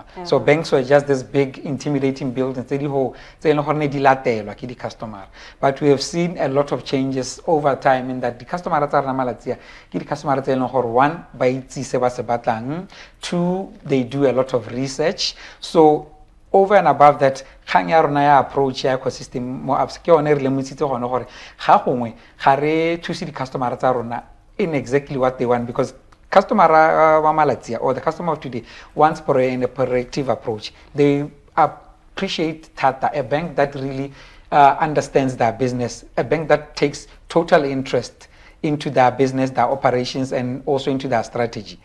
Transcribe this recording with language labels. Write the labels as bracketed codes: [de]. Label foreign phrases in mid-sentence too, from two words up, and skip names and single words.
[en] So banks were just this big intimidating buildings. But we have seen a lot of changes over time in that the customer one by two, they do a lot of research. So over and above that, approach ecosystem [tn] mo Absa ke one re lemotsitse gone gore ga gongwe ga re thuse di customer tsa rona [en] in exactly what they want, because customer [tn] wa malatsia [en] or the customer of today wants for a proactive approach. They appreciate a bank that really understands their business, a bank that takes total interest into their business, their operations, and also into their strategy.